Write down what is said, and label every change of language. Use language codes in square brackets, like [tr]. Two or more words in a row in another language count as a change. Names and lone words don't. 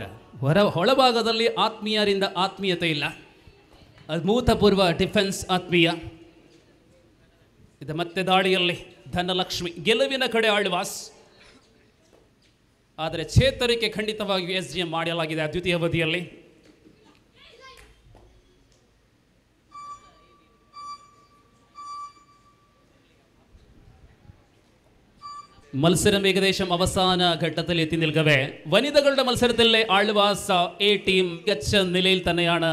[kn] ಒಳಭಾಗದಲ್ಲಿ ಆತ್ಮೀಯರಿಂದ ಆತ್ಮೀಯತೆ ಇಲ್ಲ. ಅಭೂತಪೂರ್ವ ಡಿಫೆನ್ಸ್ ಆತ್ಮೀಯ. ಇದು ಮತ್ತೆ ದಾಳಿಯಲ್ಲಿ ಧನಲಕ್ಷ್ಮಿ. ಗೆಲುವಿನ ಕಡೆ ಆಳ್ವಾಸ್, ಆದರೆ ಚೇತರಿಕೆ ಖಂಡಿತವಾಗಿಯೂ SDM ಮಾಡಲಾಗಿದೆ ದ್ವಿತೀಯ ಅವಧಿಯಲ್ಲಿ. [ml] മത്സരം ഏകദേശം അവസാന ഘട്ടത്തിൽ എത്തി നിൽക്കവേ വനിതകളുടെ മത്സരത്തിലെ ആൾവാസ് എ ടീം മികച്ച നിലയിൽ തന്നെയാണ്.